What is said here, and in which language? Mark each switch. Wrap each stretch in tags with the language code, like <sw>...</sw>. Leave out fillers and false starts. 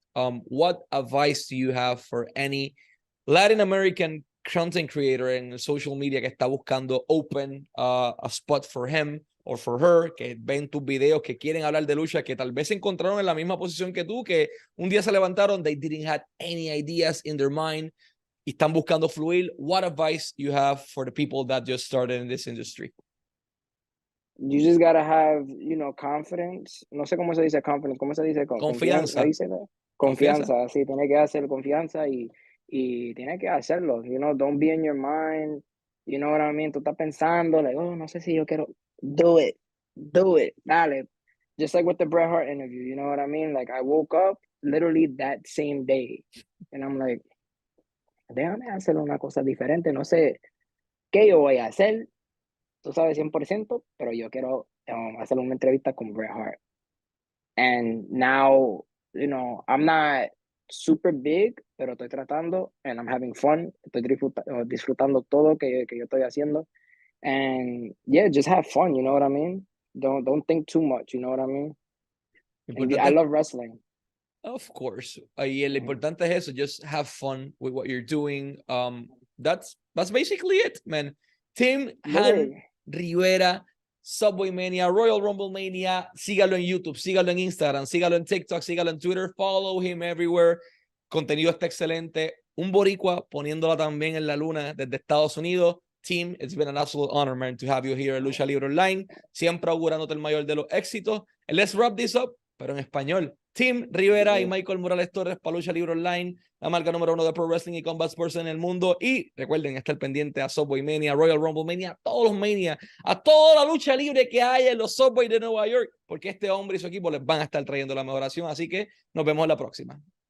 <en>What advice do you have for any Latin American content creator</en> <es>en</es> <en>social media</en> <es>que está buscando</es> <en>open a spot for him or for her,</en> <es>que ven tus videos, que quieren hablar de lucha, que tal vez se encontraron en la misma posición que tú, que un día se levantaron,</es> <en>they didn't have any ideas in their mind,</en> <es>y están buscando fluir?</es> <en>What advice you have for the people that just started in this industry? You just gotta have, you know, confidence.</en> <es>No sé cómo se dice confidence, ¿cómo se dice? Confianza. ¿No dice nada? Confianza, sí, tiene que hacer confianza y tiene que hacerlo.</es> <en>You know, don't be in your mind. You know what I mean?</en> <es>Tú estás pensando,</es> <en>like, oh,</en> <es>no sé si yo quiero.</es> <en>Do it. Dale. Just like with the Bret Hart interview, you know what I mean? Like, I woke up literally that same day. And I'm like,</en> <es>déjame hacer una cosa diferente. No sé qué yo voy a hacer. Tú sabes 100%, pero yo quiero hacer una entrevista con Bret Hart.</es> <en>And now, you know, I'm not super big,</en> <es>pero estoy tratando,</es> <en>and I'm having fun.</en> <es>Estoy disfrutando todo que yo estoy haciendo.</es> <en>And yeah, just have fun, you know what I mean? Don't think too much, you know what I mean? I love wrestling. Of course.</en> <es>Y lo importante es eso,</es> <en>just have fun with what you're doing. That's basically it, man. Tim Hann Rivera, SubwayMania, Royal Rumble Mania.</en> <es>Sígalo en YouTube, sígalo en Instagram, sígalo en TikTok, sígalo en Twitter.</es> <en>Follow him everywhere.</en> <es>Contenido está excelente. Un boricua poniéndola también en la luna desde Estados Unidos.</es> <en>Tim, it's been an absolute honor, man, to have you here at Lucha Libre Online.</en> <es>Siempre augurándote el mayor de los éxitos.</es> <en>And let's wrap this up,</en> <es>pero en español. Tim Rivera y Michael Morales Torres para Lucha Libre Online, la marca número 1 de Pro Wrestling y Combat Sports en el mundo. Y recuerden estar pendiente a SubwayMania, Royal Rumble Mania, todos los Mania, a toda la lucha libre que haya en los Subway de Nueva York, porque este hombre y su equipo les van a estar trayendo la mejoración. Así que nos vemos en la próxima.</es>